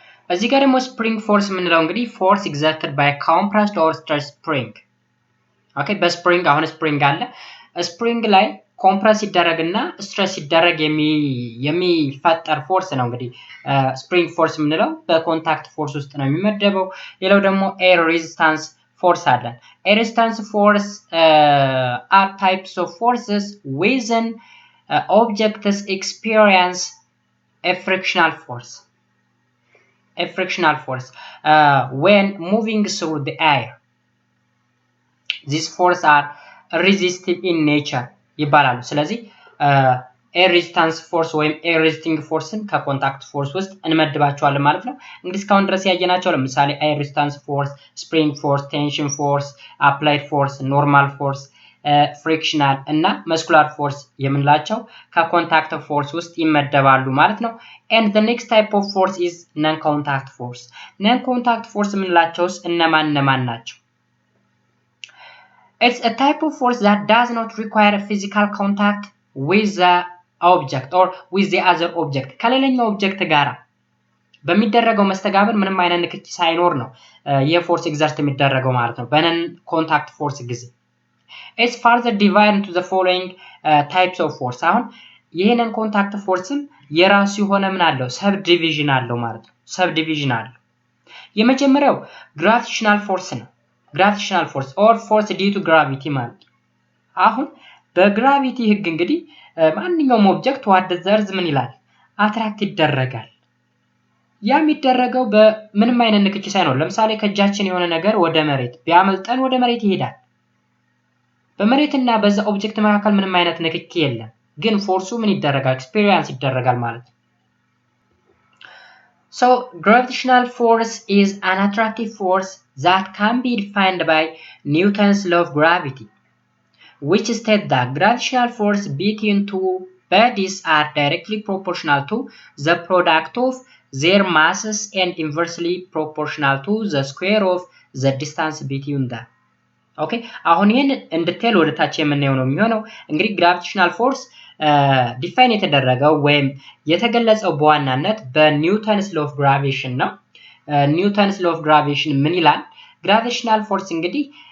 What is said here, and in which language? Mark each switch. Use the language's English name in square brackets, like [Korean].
[Amharic] እዚህ ጋር ደግሞ ስፕሪንግ ፎርስ የምንለው እንግዲህ ፎርስ [English] exerted by compressed or stretched spring። [Amharic] ኦኬ በስፕሪንግ አሁን ስፕሪንግ አለ። ስፕሪንግ ላይ ኮምፕረስ ሲደረግና ስትሬስ ሲደረግ የሚፈጠር ፎርስ ነው እንግዲህ ስፕሪንግ ፎርስ የምንለው በኮንታክት ፎርስ ውስጥ ነው የሚመደበው። ሌላው ደግሞ ኤር ሬዚስታንስ ፎርስ አለ። ኤር ሬዚስታንስ ፎርስ [English] are types of forces within objects experience a frictional force. A frictional force when moving through the air. These forces are resistive in nature [Amharic] ይባላሉ። ስለዚህ ኤር ሬዚስታንስ ፎርስ ወይም ኤር ሬዚስቲንግ ፎርስን ከኮንታክት ፎርስ ውስጥ እንመድባቸዋለን ማለት ነው። እንግዲህ እስካሁን ድረስ ያየናቸው ለምሳሌ ኤር ሬዚስታንስ ፎርስ፣ ስፕሪንግ ፎርስ፣ ቴንሽን ፎርስ፣ አፕላይድ ፎርስ፣ ኖርማል ፎርስ፣ ፍሪክሽናል እና መስኩላር ፎርስ የምንላቸው ከኮንታክት ፎርስ ውስጥ ይመደባሉ ማለት ነው። [English] and the next type of force is non contact force. [Amharic] non contact force የምንላቸውስ እነማን ናቸው? [English] It's a type of force that does not require a physical contact with the object or with the other object. [Amharic] ከሌላኛው ኦብጀክት ጋር በሚደረገው መስተጋብር ምንም አይነት ንክኪ ሳይኖር ነው የፎርስ ኤግዘርት የሚደረገው ማለት ነው በነን ኮንታክት ፎርስ ጊዜ። [English] It's further divided into the following types of force. [Amharic] አሁን ይሄንን ኮንታክት ፎርስም የራሱ የሆነ ምን አለው? ሰብ ዲቪዥን አለው ማለት ነው። ሰብ ዲቪዥን አለው። የመጀመሪያው ግራቪቴሽናል ፎርስ ነው። ግራቪቴሽናል ፎርስ [English] or force due to gravity [Amharic] ማለት ነው። አሁን በግራቪቲ ህግ እንግዲህ ማንኛውም ኦብጀክት ወደ ዘርዝ ምን ይላል? አትራክት ይደረጋል። ያ የሚደረገው በምንም አይነት ንክኪ ሳይኖር፣ ለምሳሌ ከእጃችን የሆነ ነገር ወደ መሬት ቢያመልጠን ወደ መሬት ይሄዳል። በመሬትና በዛ ኦብጀክት መካከል ምንም አይነት ንክኪ የለም፣ ግን ፎርሱ ምን ይደረጋል? ኤክስፒሪየንስ ይደረጋል ማለት ነው። [English] So gravitational force is an attractive force that can be defined by Newton's law of gravity, which states that gravitational force between two bodies are directly proportional to the product of their masses and inversely proportional to the square of the distance between them. [Amharic] ኦኬ አሁን ይሄን እንድትል ወደ ታች የምናየው ነው የሚሆነው እንግዲህ gravitational force ዲፋይን የተደረገው ወይም የተገለጸው በዋናነት በኒውተንስ law of gravitation ነው ኒውተንስ law of gravitation ምን ይላል gravitational force እንግዲህ